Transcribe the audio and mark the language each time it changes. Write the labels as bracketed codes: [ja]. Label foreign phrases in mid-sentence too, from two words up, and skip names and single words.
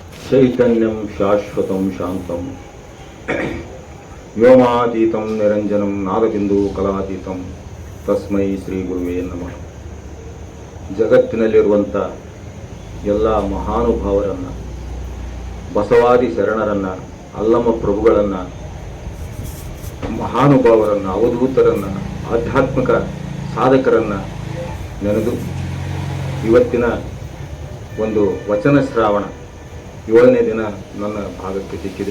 [sa] ಚೈತನ್ಯಂ ಶಾಶ್ವತಂ ಶಾಂತಂ ವ್ಯೋಮಾತೀತಂ ನಿರಂಜನಂ ನಾದಬಿಂದು ಕಲಾತೀತಂ ತಸ್ಮೈ ಶ್ರೀ ಗುರುವೇ ನಮಃ. [kn] ಜಗತ್ತಿನಲ್ಲಿರುವಂಥ ಎಲ್ಲ ಮಹಾನುಭಾವರನ್ನು, ಬಸವಾದಿ ಶರಣರನ್ನು, ಅಲ್ಲಮ ಪ್ರಭುಗಳನ್ನು, ಮಹಾನುಭಾವರನ್ನು, ಅವಧೂತರನ್ನು, ಆಧ್ಯಾತ್ಮಿಕ ಸಾಧಕರನ್ನು ನೆನೆದು ಇವತ್ತಿನ ಒಂದು ವಚನ ಶ್ರಾವಣ 7ನೇ ದಿನ ನನ್ನ ಭಾಗಕ್ಕೆ ಸಿಕ್ಕಿದೆ.